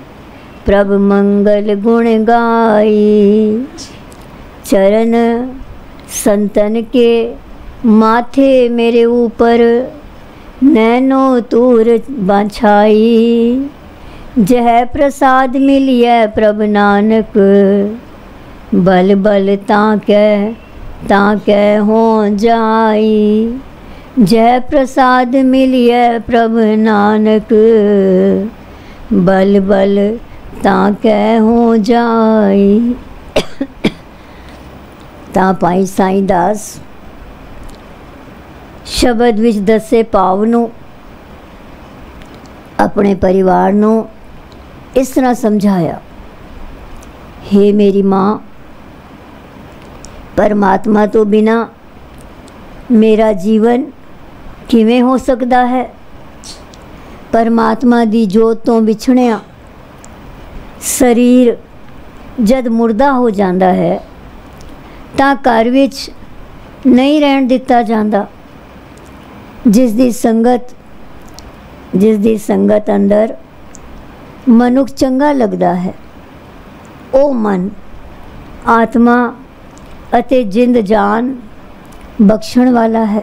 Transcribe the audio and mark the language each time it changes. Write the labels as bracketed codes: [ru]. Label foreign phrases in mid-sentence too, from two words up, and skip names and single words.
[pa] ਪ੍ਰਭ ਮੰਗਲ ਗੁਣ ਗਾਈ। ਚਰਣ ਸੰਤਨ ਕੇ ਮਾਥੇ ਮੇਰੇ ਊਪਰ ਨੈਨੋ ਤੂਰ ਬਾਛਾਈ। ਜਹ ਪ੍ਰਸਾਦ ਮਿਲਿਏ ਪ੍ਰਭ ਨਾਨਕ ਬਲ ਬਲ ਤਾਕੈ ਹੋ ਜਾਈ। ਜੈ ਪ੍ਰਸਾਦ ਮਿਲਿਏ ਪ੍ਰਭ ਨਾਨਕ ਬਲ ਬਲ ਤਾਕੈ ਹੋ ਜਾਈ। ਤਾਂ ਭਾਈ ਸਾਈਂ ਦਾਸ ਸ਼ਬਦ ਵਿੱਚ ਦੱਸੇ ਭਾਵ ਨੂੰ ਆਪਣੇ ਪਰਿਵਾਰ ਨੂੰ ਇਸ ਤਰ੍ਹਾਂ ਸਮਝਾਇਆ। हे ਮੇਰੀ ਮਾਂ, ਪਰਮਾਤਮਾ ਤੋ ਬਿਨਾ ਮੇਰਾ ਜੀਵਨ ਕਿਵੇਂ ਹੋ ਸਕਤਾ ਹੈ। ਪਰਮਾਤਮਾ ਦੀ ਜੋਤ ਤੋ ਵਿਛੜਿਆ ਸ਼ਰੀਰ ਜਦ ਮੁਰਦਾ ਹੋ ਜਾਤਾ ਹੈ ਤਾਂ ਘਰ ਵਿਚ ਨਹੀਂ ਰਹਨ ਦਿਤਾ ਜਾਤਾ। ਜਿਸ ਦੀ ਸੰਗਤ ਅੰਦਰ ਮਨੁਖ ਚੰਗਾ ਲਗਤਾ ਹੈ, ਓ ਮਨ ਆਤਮਾ ਅਤੇ ਜਿੰਦ ਜਾਨ ਬਖ਼ਸ਼ਣ ਵਾਲਾ ਹੈ।